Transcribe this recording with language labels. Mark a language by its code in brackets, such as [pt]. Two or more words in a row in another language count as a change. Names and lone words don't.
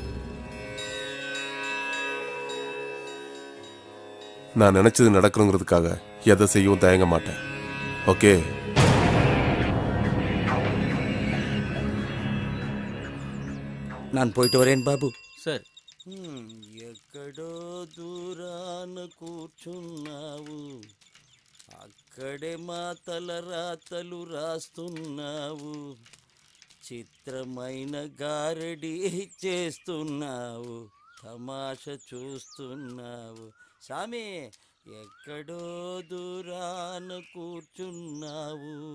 [ta] நான் நினைச்சது நடக்கணுங்கிறதுக்காக எதை செய்யவும் தயங்க மாட்டேன். ஓகே. நான் போயிட்டு வரேன் பாபு. [te] సార్ ఎక్కడో దూరాన కూర్చున్నావు, అక్కడే మా తలరాతలు రాస్తున్నావు, చిత్రమైన గారడి చేస్తున్నావు, తమాష చూస్తున్నావు సామి ఎక్కడో దూరాన కూర్చున్నావు